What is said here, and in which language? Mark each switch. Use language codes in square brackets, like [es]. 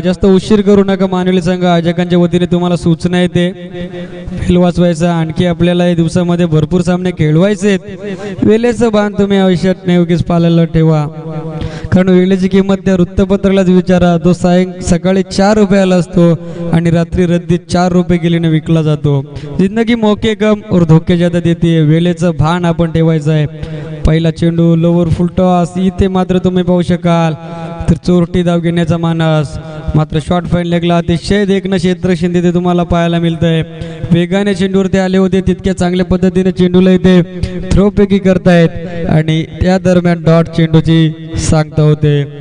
[mr] जास्त उशीर करू नका मानवी संघ आयोजकांच्या वतीने तुम्हाला सूचना येते खेळ वाचवायचा. आणखी आपल्याला या दिवसामध्ये भरपूर सामने खेळवायचे आहेत. वेळेचं भान तुम्ही आयुष्यात नेहमीच पाळायला ठेवा, कारण वेळेची किंमत त्या वृत्तपत्रालाच विचारा. तो सकाळी 4 रुपयाला असतो आणि रात्री रद्दीत 4 रुपये गेल्याने विकला जातो. [hi] जिंदगी मौके कम और धोके ज्यादा देते. [mr] वेळेचं भान आपण ठेवायचं आहे. पहिला चेंडू लोवर फुल टॉस इथे मात्र तुम्ही पाहू शकाल तर चोरटी धाव घेण्याचा मानस, मात्र शॉर्ट फाईन लेगला अतिशय देखणं क्षेत्ररक्षण तिथे तुम्हाला पाहायला मिळतंय. वेगाने चेंडूवरती आले होते, तितक्या चांगल्या पद्धतीने चेंडूला इथे थ्रोपैकी करतायत आणि त्या दरम्यान डॉट चेंडूची सांगता होते.